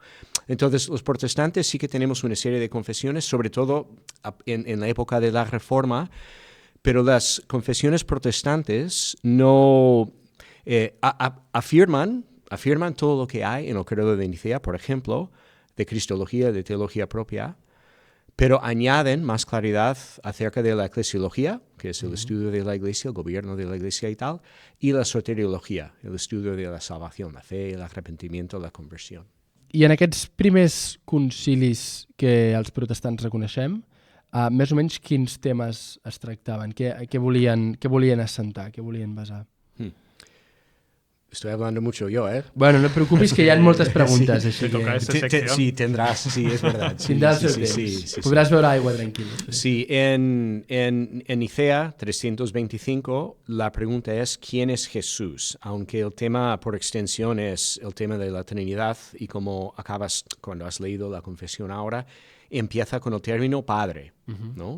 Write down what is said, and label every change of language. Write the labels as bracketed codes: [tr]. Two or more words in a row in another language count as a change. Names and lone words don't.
[es] Entonces, los protestantes sí que tenemos una serie de confesiones, sobre todo en la época de la Reforma, pero las confesiones protestantes no afirman todo lo que hay en el credo de Nicea, por ejemplo, de cristología, de teología propia, pero añaden más claridad acerca de la eclesiología, que es el estudio de la Iglesia, el gobierno de la Iglesia y tal, y la soteriología, el estudio de la salvación, la fe, el arrepentimiento, la conversión. [ca] I en aquests primers concilis que els protestants reconeixem, més o menys quins temes es tractaven? Què volien assentar, què volien basar? [es] Estoy hablando mucho yo, ¿eh? [ca] Bueno, no et preocupis que hi ha moltes preguntes, [es] Sí, [ca] així [es] te toca [ca] que... [es] esta sección. Sí, tendrás, sí, es verdad. Sí, [ca] Tindràs el [es] sí, [ca] temps. [es] sí. [ca] Podràs beure aigua tranquil. [es] Sí, en Nicea 325 la pregunta es ¿quién es Jesús? Aunque el tema por extensión es el tema de la Trinidad y como acabas cuando has leído la confesión ahora, empieza con el término Padre, ¿no?